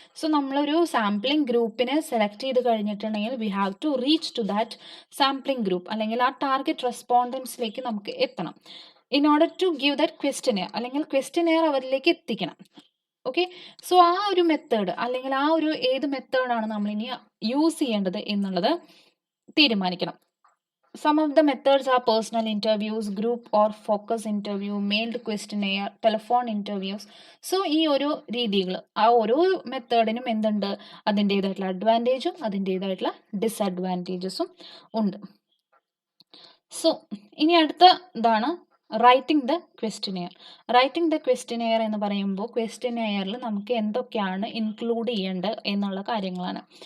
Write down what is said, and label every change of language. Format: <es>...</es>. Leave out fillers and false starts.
<ml>So നമ്മളൊരു sampling ഗ്രൂപ്പിനെ select ചെയ്ത് കഴിഞ്ഞിട്ടുണ്ടെങ്കിൽ</ml> <en>we have to reach to that sampling group,</en> <ml>അല്ലെങ്കിൽ ആ ടാർഗറ്റ് റെസ്പോണ്ടൻസിലേക്ക് നമുക്ക് എത്തണം.</ml> <en>in order to give that questionnaire,</en> <ml>അല്ലെങ്കിൽ ക്വസ്റ്റനെയർ അവരിലേക്ക് എത്തിക്കണം. ഓക്കെ, സോ ആ ഒരു മെത്തേഡ് അല്ലെങ്കിൽ ആ ഒരു ഏത് മെത്തേഡാണ് നമ്മൾ ഇനി യൂസ് ചെയ്യേണ്ടത് എന്നുള്ളത് തീരുമാനിക്കണം.</ml> <en>Some of the methods are personal interviews, group or focus interview, mailed questionnaire, telephone interviews.</en> <ml>So ഈ ഓരോ രീതികൾ, ആ ഓരോ മെത്തേഡിനും എന്തുണ്ട്, അതിൻ്റേതായിട്ടുള്ള അഡ്വാൻറ്റേജും അതിൻ്റേതായിട്ടുള്ള ഡിസഡ്വാൻറ്റേജസും ഉണ്ട്. സോ ഇനി അടുത്ത ഇതാണ് writing the questionnaire. Writing the questionnaire എന്ന് പറയുമ്പോൾ ക്വസ്റ്റനെയറിൽ നമുക്ക് എന്തൊക്കെയാണ് ഇൻക്ലൂഡ് ചെയ്യേണ്ടത് എന്നുള്ള കാര്യങ്ങളാണ്.</ml>